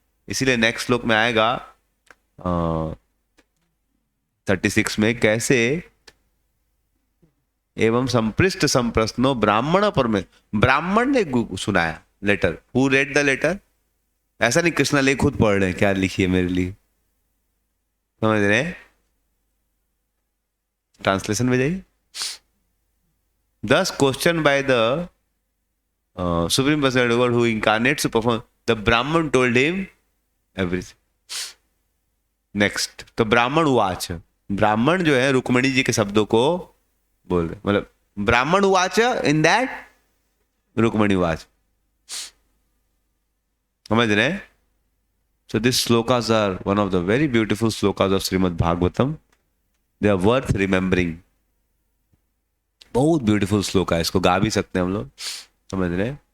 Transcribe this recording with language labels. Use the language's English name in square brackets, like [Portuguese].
[Hindi] इसीलिए नेक्स्ट श्लोक में आएगा 36 में, कैसे एवं संपृष्ट संप्रश्नो ब्राह्मण पर में, ब्राह्मण ने सुनाया letter, [English] who read the letter, [Hindi] ऐसा नहीं कृष्णा ले खुद पढ़ रहे हैं क्या लिखिए मेरे लिए, समझ रहे हैं। ट्रांसलेशन में जाइए। [English] Thus questioned by the Supreme Personality of God who incarnates to perform, the Brahman told him everything. [Hindi] Next, तो ब्राह्मण उवाच, ब्राह्मण जो है रुक्मिणी जी के शब्दों को बोल रहे, मतलब ब्राह्मण उवाच [English] in that [Hindi] रुक्मिणी उवाच, समझ रहे हैं। [English] So these slokas are one of the very beautiful slokas of Srimad Bhagavatam. They are worth remembering. [Hindi] बहुत ब्यूटीफुल श्लोक है, इसको गा भी सकते हैं हम लोग, समझ रहे।